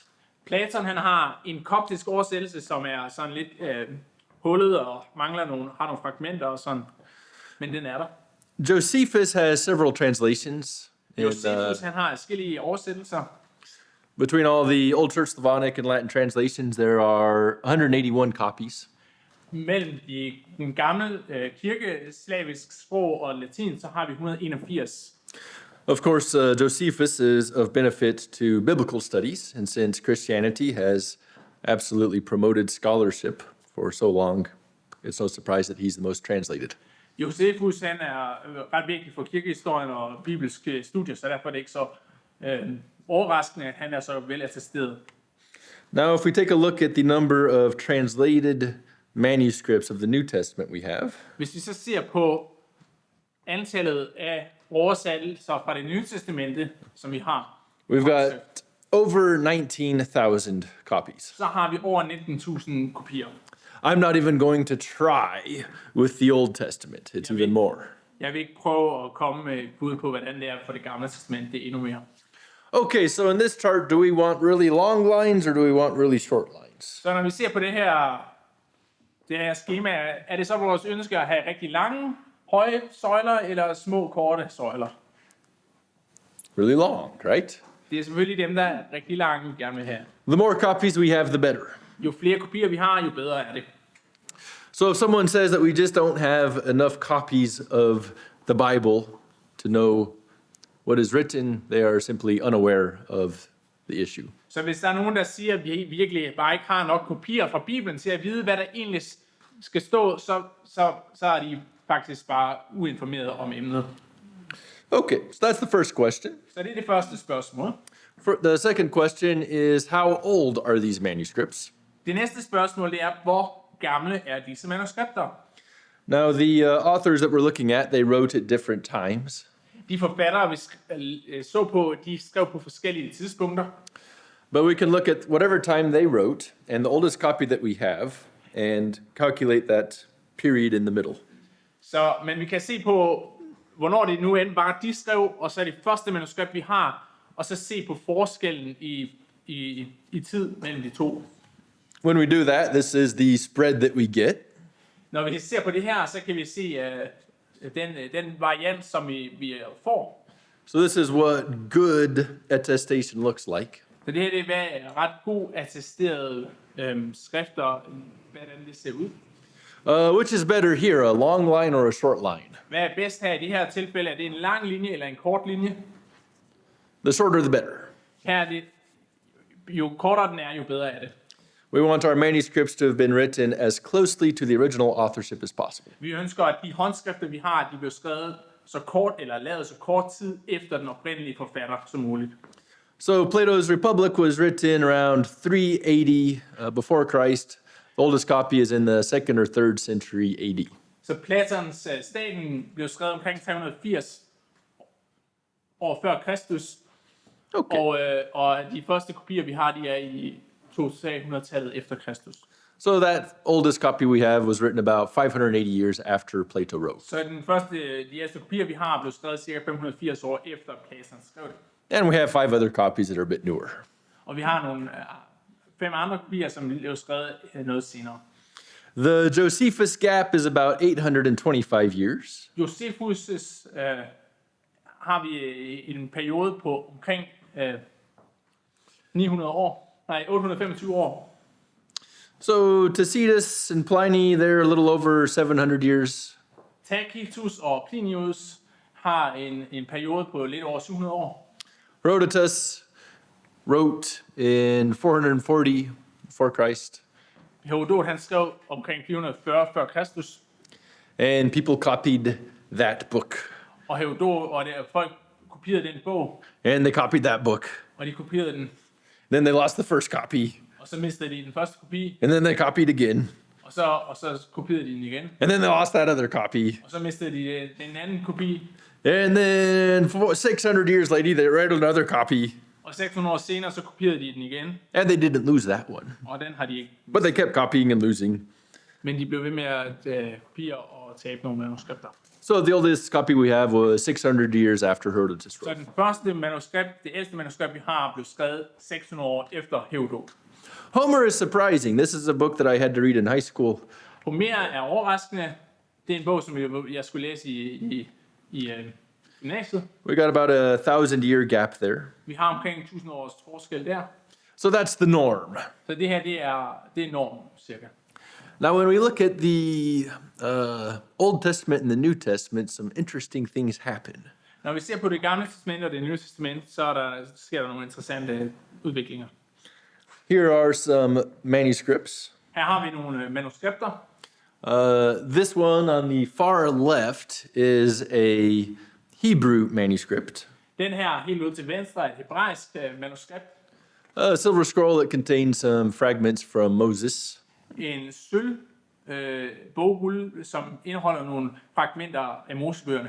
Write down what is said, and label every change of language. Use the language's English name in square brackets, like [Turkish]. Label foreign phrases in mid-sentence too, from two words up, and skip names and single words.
[Danish] Platon han har en koptisk oversættelse, som er sådan lidt hullet og mangler har nogle fragmenter og sådan, men den er der. [English] Josephus has several translations. [Danish] Josephus han har forskellige oversættelser. [English] Between all the Old Church Slavonic and Latin translations, there are 181 copies. [Danish] Mellem den gamle kirkeslavisk sprog og latin, så har vi 181. [English] Of course, Josephus is of benefit to biblical studies, and since Christianity has absolutely promoted scholarship for so long, it's no surprise that he's the most translated. [Danish] Josephus han er ret vigtig for kirkehistorien og bibelske studier, så derfor er det ikke så overraskende, at han er så vel attesteret. [English] Now, if we take a look at the number of translated manuscripts of the New Testament we have, [Danish] Hvis vi så ser på antallet af oversættelser fra det nye testamente, som vi har, [English] we've got over 19,000 copies. [Danish] så har vi over 19.000 kopier. [English] I'm not even going to try with the Old Testament. It's even more. [Danish] Jeg vil ikke prøve at komme med et bud på, hvordan det er for det gamle testamente. Det er endnu mere. [English] Okay, so in this chart, do we want really long lines or do we want really short lines? [Danish] Så når vi ser på det her skema, er det så vores ønske at have rigtig lange, høje søjler eller små, korte søjler? [English] Really long, right? [Danish] Det er selvfølgelig dem, der er rigtig lange, vi gerne vil have. [English] The more copies we have, the better. [Danish] Jo flere kopier vi har, jo bedre er det. [English] So if someone says that we just don't have enough copies of the Bible to know what is written, they are simply unaware of the issue. [Danish] Så hvis der er nogen, der siger, at vi virkelig bare ikke har nok kopier fra Bibelen til at vide, hvad der egentlig skal stå, så er de faktisk bare uinformerede om emnet. [English] Okay, so that's the first question. [Danish] Så det er det første spørgsmål. [English] The second question is, how old are these manuscripts? [Danish] Det næste spørgsmål det er, hvor gamle er disse manuskripter? [English] Now, the authors that we're looking at, they wrote at different times. [Danish] De forfattere, vi så på, de skrev på forskellige tidspunkter. [English] But we can look at whatever time they wrote and the oldest copy that we have and calculate that period in the middle. [Danish] Men vi kan se på, hvornår det nu end bare de skrev, og så er det første manuskript, vi har, og så se på forskellen i tid mellem de to. [English] When we do that, this is the spread that we get. [Danish] Når vi ser på det her, så kan vi se den variant, som vi får. [English] So this is what good attestation looks like. [Danish] Så det her det er ret god attesterede skrifter, hvordan det ser ud. [English] Which is better here, a long line or a short line? [Danish] Hvad er bedst her i det her tilfælde? Er det en lang linje eller en kort linje? [English] The shorter the better. [Danish] Her er det, jo kortere den er, jo bedre er det. [English] We want our manuscripts to have been written as closely to the original authorship as possible. [Danish] Vi ønsker, at de håndskrifter, vi har, de bliver skrevet så kort eller lavet så kort tid efter den oprindelige forfatter som muligt. [English] So Plato's Republic was written around 380 before Christ. The oldest copy is in the 2nd or 3rd century AD. [Danish] Så Platons Staten blev skrevet omkring 380 år før Kristus. Okay. Og de første kopier, vi har, de er i 200-tallet efter Kristus. [English] So that oldest copy we have was written about 580 years after Plato wrote. [Danish] Så de ældste kopier, vi har, blev skrevet cirka 580 år efter Platon skrev det. [English] And we have 5 other copies that are a bit newer. [Danish] Og vi har nogle 5 andre kopier, som blev skrevet noget senere. [English] The Josephus gap is about 825 years. [Danish] Josephus' har vi en periode på omkring 825 år. [English] So Tacitus and Pliny, they're a little over 700 years. [Danish] Tacitus og Plinius har en periode på lidt over 700 år. [English] Herodotus wrote in 440 before Christ. [Danish] Herodot han skrev omkring 440 før Kristus. [English] And people copied that book. [Danish] Og Herodot og folk kopierede den bog. [English] And they copied that book. [Danish] Og de kopierede den. [English] Then they lost the first copy. [Danish] Og så mistede de den første kopi. [English] And then they copied again. [Danish] Og så kopierede de den igen. [English] And then they lost that other copy. [Danish] Og så mistede de den anden kopi. [English] And then 600 years later, they wrote another copy. [Danish] Og 600 år senere, så kopierede de den igen. [English] And they didn't lose that one. [Danish] Og den har de ikke. [English] But they kept copying and losing. [Danish] Men de blev ved med at kopiere og tabe nogle manuskripter. [English] So the oldest copy we have was 600 years after Herodotus [Danish] Så [English] wrote. [Danish] den første manuskript, det ældste manuskript, vi har, blev skrevet 600 år efter Herodot. [English] Homer is surprising. This is a book that I had to read in high school. [Danish] Homer er overraskende. Det er en bog, som jeg skulle læse i gymnasiet. [English] We got about a 1,000-year gap there. [Danish] Vi har omkring 1000 års forskel der. [English] So that's the norm. [Danish] Så det her, det er normen, cirka. [English] Now, when we look at the Old Testament and the New Testament, some interesting things happen. [Danish] Når vi ser på det gamle testament og det nye testament, så sker der nogle interessante udviklinger. [English] Here are some manuscripts. [Danish] Her har vi nogle manuskripter. [English] This one on the far left is a Hebrew manuscript, [Danish] Den her helt ud til venstre er et hebraisk manuskript. [English] a silver scroll that contains some fragments from Moses. [Danish] En sølv bogrulle, som indeholder nogle fragmenter af Mosebøgerne.